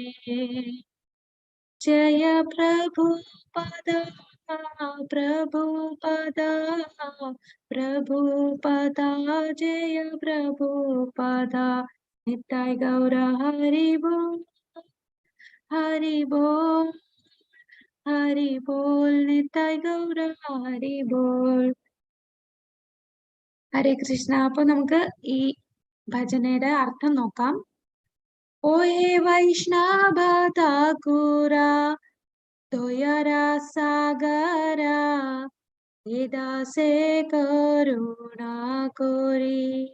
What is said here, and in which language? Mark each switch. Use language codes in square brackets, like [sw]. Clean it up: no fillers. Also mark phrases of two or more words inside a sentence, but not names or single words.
[sa] जय प्रभुपद प्रभुपदा जय प्रभुपदा नित्य गौर हरि बोल नित्य गौर हरि बोल. हरे कृष्ण. [ml] അപ്പൊ നമുക്ക് ഈ ഭജനയുടെ അർത്ഥം നോക്കാം. [bn] ওহে বৈষ্ণব ঠাকুর দয়ার সাগর এ দাসে করুণা করি.